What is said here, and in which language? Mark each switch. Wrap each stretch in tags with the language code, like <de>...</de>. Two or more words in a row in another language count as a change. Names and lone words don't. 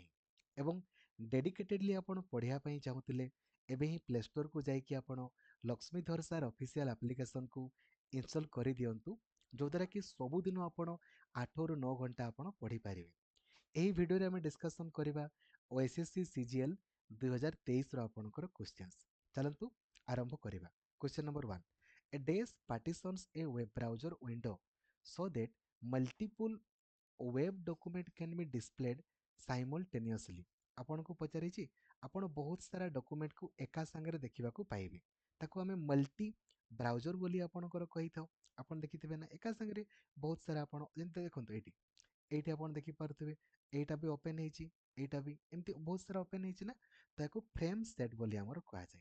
<or>ଏବଂ ଡେଡିକେଟେଡ଼ଲି ଆପଣ ପଢ଼ିବା ପାଇଁ ଚାହୁଁଥିଲେ ଏବେ ହିଁ ପ୍ଲେ ଷ୍ଟୋରକୁ ଯାଇକି ଆପଣ ଲକ୍ଷ୍ମୀଧର ସାର୍ ଅଫିସିଆଲ ଆପ୍ଲିକେସନକୁ ଇନଷ୍ଟଲ୍ କରିଦିଅନ୍ତୁ, ଯଦ୍ୱାରା କି ସବୁଦିନ ଆପଣ 8ରୁ 9 ଘଣ୍ଟା ଆପଣ ପଢ଼ିପାରିବେ। ଏହି ଭିଡ଼ିଓରେ ଆମେ ଡିସ୍କସନ୍ କରିବା OSSC CGL 2023ର ଆପଣଙ୍କର କ୍ୱେଶ୍ଚନ୍ସ। ଚାଲନ୍ତୁ ଆରମ୍ଭ କରିବା।</or> <en>question number 1, a dash partitions a web browser window so that multiple web document can be displayed simultaneously।</en> <or>ଆପଣଙ୍କୁ ପଚାରିଛି ଆପଣ ବହୁତ ସାରା ଡକୁମେଣ୍ଟକୁ ଏକା ସାଙ୍ଗରେ ଦେଖିବାକୁ ପାଇବେ, ତାକୁ ଆମେ</or> <en>multi browser</en> <or>ବୋଲି ଆପଣଙ୍କର କହିଥାଉ। ଆପଣ ଦେଖିଥିବେ ନା ଏକା ସାଙ୍ଗରେ ବହୁତ ସାରା, ଆପଣ ଯେମିତି ଦେଖନ୍ତୁ ଏଇଠି ଏଇଠି ଆପଣ ଦେଖିପାରୁଥିବେ, ଏଇଟା ବି ଓପେନ୍ ହେଇଛି, ଏଇଟା ବି ଏମିତି ବହୁତ ସାରା ଓପେନ୍ ହେଇଛି ନା, ତ ଏହାକୁ</or> <en>frame set</en> <or>ବୋଲି ଆମର କୁହାଯାଏ।</or>